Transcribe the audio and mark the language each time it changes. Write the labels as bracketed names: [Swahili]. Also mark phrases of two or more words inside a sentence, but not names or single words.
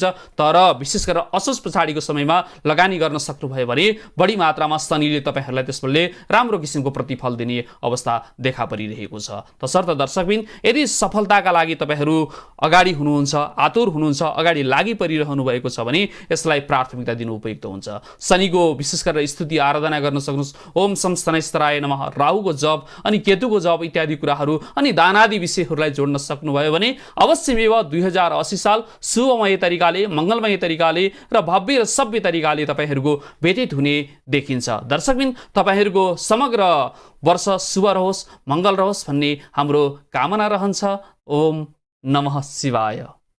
[Nepali] तर विशेष गरेर असोज पछाडिको समयमा लगानी गर्न सक्नुभयो भने बढी मात्रामा शनिले तपाईँहरूलाई त्यसले राम्रो किसिमको प्रतिफल दिने अवस्था देखा परिरहेको छ। तसर्थ दर्शकबिन यदि सफलताका लागि तपाईँहरू अगाडि हुनुहुन्छ, आतुर हुनुहुन्छ, अगाडि लागि परिरहनु भएको छ भने यसलाई प्राथमिकता दिनु उपयुक्त हुन्छ। शनिको विशेष गरेर स्तुति आराधना गर्न सक्नुहोस्। [Sanskrit] ओम शं शनैश्चराय नमः, [Nepali] राहुको जप अनि केतुको जप इत्यादि कुराहरू अनि दानादि विषयहरूलाई जोड्न सक्नुभयो भने अवश्यमेव 2080 साल शुभमय तरिकाले, मङ्गलमय तरिकाले र भव्य र सभ्य तरिकाले तपाईँहरूको व्यतीत हुने देखिन्छ। दर्शकबिन तपाईँहरूको समग्र वर्ष शुभ रहोस्, मङ्गल रहोस् भन्ने हाम्रो कामना रहन्छ। [Sanskrit] ओम नमः शिवाय।